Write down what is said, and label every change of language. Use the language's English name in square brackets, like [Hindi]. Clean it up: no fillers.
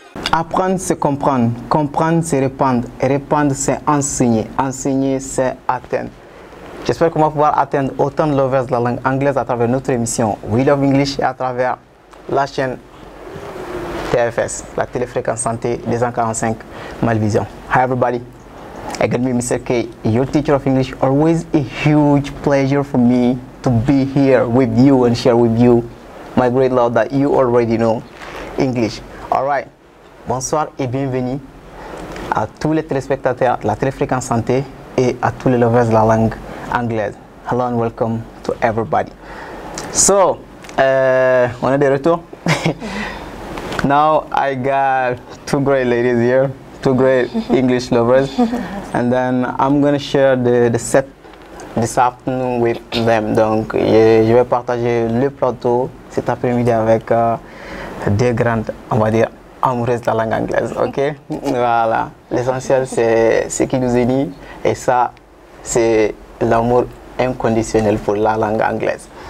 [French] Apprendre, c'est comprendre. Comprendre, c'est répandre. Répandre, c'est enseigner. Enseigner, c'est atteindre. J'espère qu'on va pouvoir atteindre autant de lovers de la langue anglaise à travers notre émission We Love English et à travers la chaîne TFS, la téléfréquence santé des 145 Malvision. [English] Hi everybody, I got me Mr. K, your teacher of English. Always a huge pleasure for me to be here with you and share with you my great love that you already know English. [French] Alright, bonsoir et bienvenue à tous les téléspectateurs de la téléfréquence santé et à tous les lovers de la langue anglaise. [English] Hello and welcome to everybody. So, [French] on est de retour. [English] Now I got two great ladies here, two great English lovers, and then I'm gonna share the set this afternoon with them. [French] Donc, je vais partager le plateau cet après-midi avec deux grandes, on va dire, amoureuses de la langue anglaise. Ok, voilà. L'essentiel c'est ce qui nous unit, et ça, c'est l'amour inconditionnel pour la langue anglaise.